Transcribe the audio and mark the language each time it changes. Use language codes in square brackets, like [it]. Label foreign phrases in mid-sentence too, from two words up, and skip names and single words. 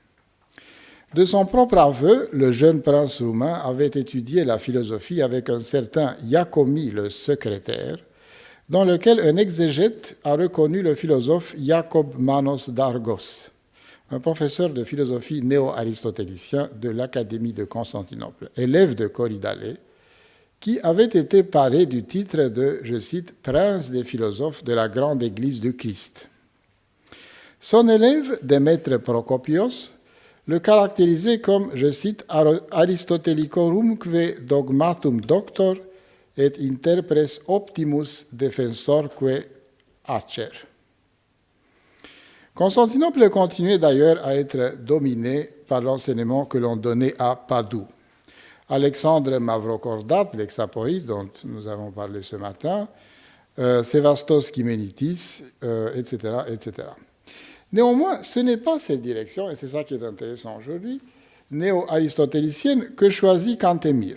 [fr] De son propre aveu, le jeune prince roumain avait étudié la philosophie avec un certain Iacomi le secrétaire, dans lequel un exégète a reconnu le philosophe Iacob Manos d'Argos, un professeur de philosophie néo-aristotélicien de l'Académie de Constantinople, élève de Corydalé, qui avait été paré du titre de, je cite, « prince des philosophes de la grande Église du Christ ». Son élève, Démètre Procopios, le caractérisait comme, je cite, « [la] Aristotelicorumque dogmatum doctor et interpres optimus defensorque acer ». [fr] Constantinople continuait d'ailleurs à être dominé par l'enseignement que l'on donnait à Padoue. Alexandre Mavrocordates, l'exaporite dont nous avons parlé ce matin, Sévastos Kiménitis, etc., etc. Néanmoins, ce n'est pas cette direction, et c'est ça qui est intéressant aujourd'hui, néo-aristotélicienne, que choisit Cantemir.